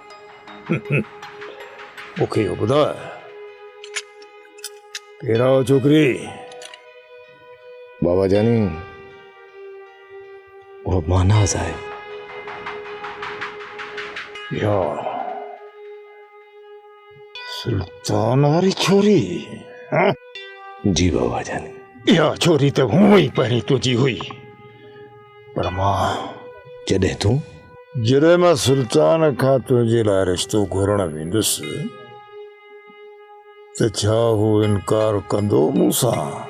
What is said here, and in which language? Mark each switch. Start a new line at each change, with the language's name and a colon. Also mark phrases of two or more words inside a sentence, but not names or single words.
Sindhi: मूंखे इहो ॿुधाए केरु आहे छोकिरी? बाबा जानी वो मानाज़ आहे। या सुल्तान वारी छोरी? हाँ? जी बाबा जानी। इहा छोरी त हूअं ई पहिरीं तुंहिंजी हुई, पर मां जॾहिं मां सुल्तान खां तुंहिंजे लाइ रिश्तो घुरण वेंदुसि त छा हू इनकार कंदो मूंसां?